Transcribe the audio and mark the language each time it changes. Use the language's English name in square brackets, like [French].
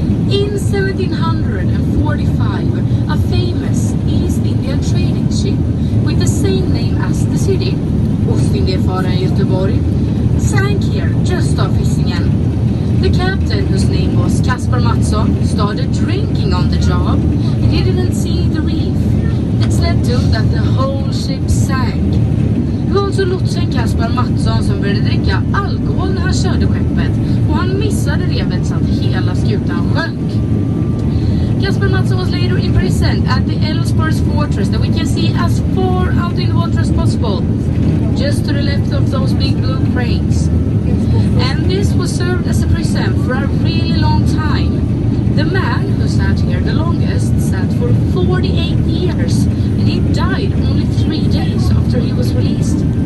[English] In 1745, a famous East Indian trading ship with the same name as the city, Ostindiefararen Göteborg, sank here just off Hisingen. The captain, whose name was Kasper Mattsson, started drinking on the job, and he didn't see the reef. This led to that the whole ship sank. [Swedish] Det var alltså lotsen Kasper Mattsson som började dricka alkohol när han körde skeppet, och han missade revet så att hela skutan sjönk. [English] Kasper Mattsson was later imprisoned at the Älvsborgs fortress that we can see as far out in the water as possible, just to the left of those big blue cranes. And this was served as a prison for a really long time. The man who sat here the longest sat for 48 years, and he died only 3 days after he was released.